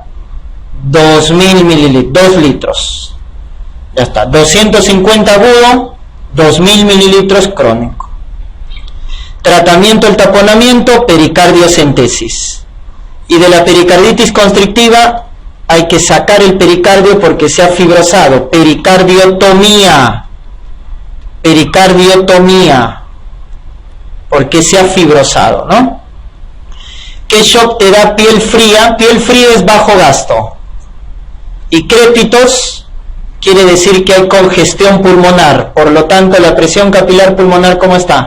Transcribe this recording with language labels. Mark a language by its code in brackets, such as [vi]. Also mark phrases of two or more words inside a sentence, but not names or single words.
[es] 2000 mililitros, 2 litros. Ya está, 250 agudo, 2000 mililitros crónico. Tratamiento del taponamiento, pericardiocentesis. Y de la pericarditis constrictiva hay que sacar el pericardio porque se ha fibrosado. Pericardiotomía. Pericardiotomía. Porque se ha fibrosado, ¿no? ¿Qué shock te da piel fría? Piel fría es bajo gasto. Y crépitos quiere decir que hay congestión pulmonar. Por lo tanto, la presión capilar pulmonar, ¿cómo está?